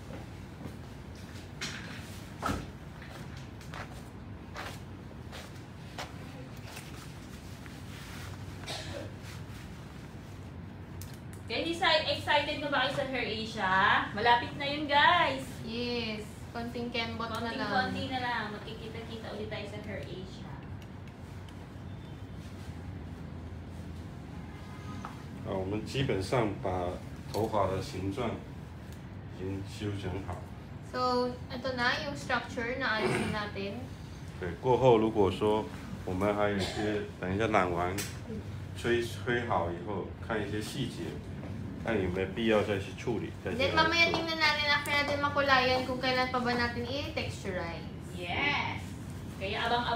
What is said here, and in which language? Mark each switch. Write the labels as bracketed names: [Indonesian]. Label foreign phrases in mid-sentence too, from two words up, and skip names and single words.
[Filipino] Guys, excited na ba kayo sa Hair Asia? Malapit na yun guys. Yes. Konting kembot na lang. Konting-konti na lang. Magkikita-kita ulit tayo sa Hair Asia. [Chinese] 我们基本上把头发的形状已经修整好。 [Filipino] So, ito na yung structure na ayusin natin. [Chinese] 对，过后如果说我们还有一些，等一下染完， 吹好以后，看一些细节，看有没有必要再去处理。再 [Filipino] Then [Chinese] 去来 [Filipino] mamaya [Chinese] 做 [Filipino] tingnan natin after natin makulayan kung kailan pa ba natin i-texturize. Yes! Kaya abang-abang